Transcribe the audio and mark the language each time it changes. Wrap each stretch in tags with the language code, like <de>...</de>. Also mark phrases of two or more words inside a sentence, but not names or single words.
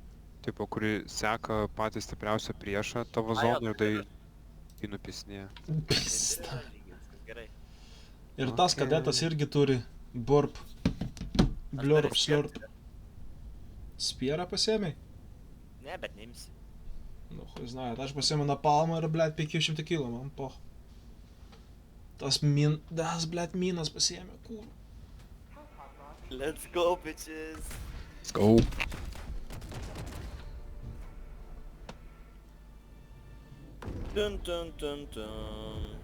<lt>Tipo, kuri seka patį stipriausią priešą tavo Ai, jo, zoną ir tai jį nupisinėja. Pista. Viskas gerai. Ir tas Okay. kadetas irgi turi burp. Blurp, slurp. Spierą pasiėmei? Ne, bet neimsi. Nu,</lt> <ru>хуй знает,</ru> <lt>aš pasiėmiau napalmą ir, blėt, 500 kilų, man poh. Tas, blėt, minas pasiėmė, kur.</lt> <en>Let's go, bitches. Let's go. Dun dun dun dun.</en>